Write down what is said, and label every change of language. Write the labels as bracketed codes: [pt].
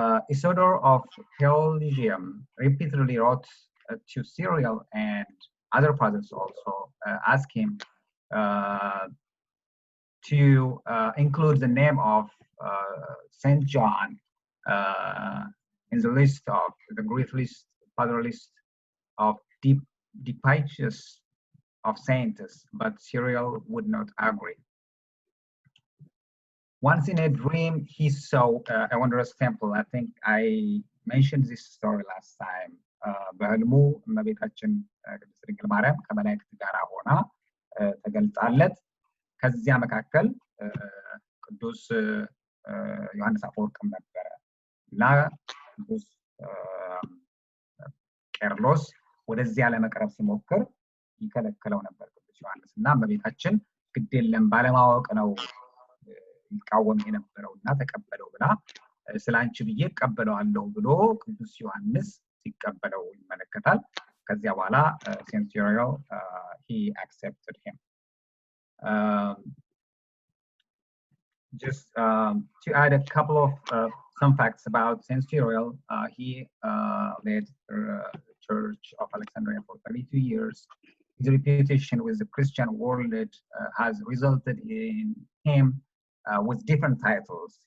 [en] Isidore of Pelusium repeatedly wrote to Cyril and other fathers also, ask him to include the name of Saint John in the list of the great list, father list of Deipicius of saints, but Cyril would not agree. Once in a dream, he saw a wondrous temple. I think I mentioned this story last time. [am] በህልሙ እመቤታችን ቅድስት ድንግል ማርያም ከመላእክት ጋር ሆና ተገልጻለት። ከዚያ መካከል ቅዱስ ዮሐንስ አፈወርቅም ነበረ እና ቅዱስ ቄርሎስ ወደዚያ ለመቅረብ ሲሞክር ይከለክለው ነበር ቅዱስ ዮሐንስ እና እመቤታችን ግድ የለም ባለማወቅ ነው ይቃወም የነበረው እና ተቀበለው ብላ ስላንቺ ብዬ እቀበለዋለሁ ብሎ ቅዱስ ዮሐንስ ሲቀበለው ይመለከታል። ከዚያ በኋላ [en] Saint Cyril he accepted him. Just to add a couple of some facts about Saint Cyril, he led the Church of Alexandria for 32 years. His reputation with the Christian world has resulted in him with different titles.